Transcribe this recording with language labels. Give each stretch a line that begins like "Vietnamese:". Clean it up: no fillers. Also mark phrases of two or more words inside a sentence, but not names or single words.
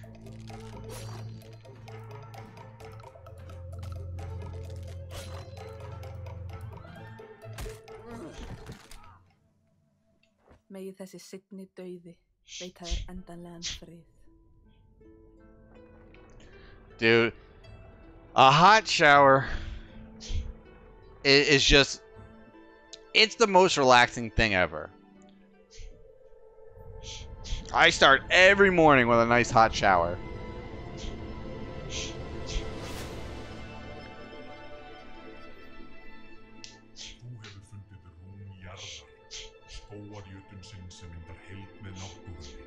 Icelandic: Megi þessi seinni dauði veita þér endanlegan frið.
English: Dude, a hot shower is just, it's the most relaxing thing ever. I start every morning with a nice hot shower.
Icelandic: Þú hefur fundið rún jarðar, skóar jötunsins sem myndar heild með náttúrunni.